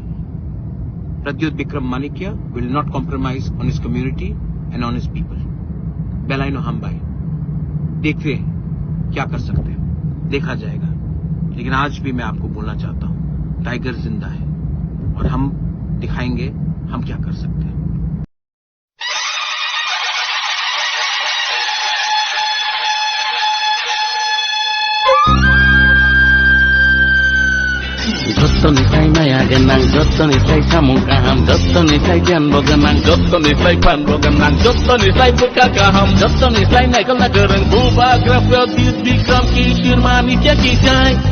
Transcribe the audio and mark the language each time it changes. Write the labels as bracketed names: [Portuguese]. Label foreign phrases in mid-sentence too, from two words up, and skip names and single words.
[English] Pradyot Vikram Manikya will not compromise on his community and on his people. [Kok Borok] बेलाइनो हमबाई, [Hindi] देखते हैं क्या कर सकते हैं, देखा जाएगा। लेकिन आज भी मैं आपको बोलना चाहता हूं, टाइगर जिंदा है और हम दिखाएंगे हम क्या कर सकते हैं। [Kok Borok] Jottonislay maya genang, jottonislay samung kaham, jottonislay janbo genang, jottonislay panbo genang, jottonislay buka kaham, jottonislay naikal nagereng, buba grafel Bikram Kishir Manikya Kijai.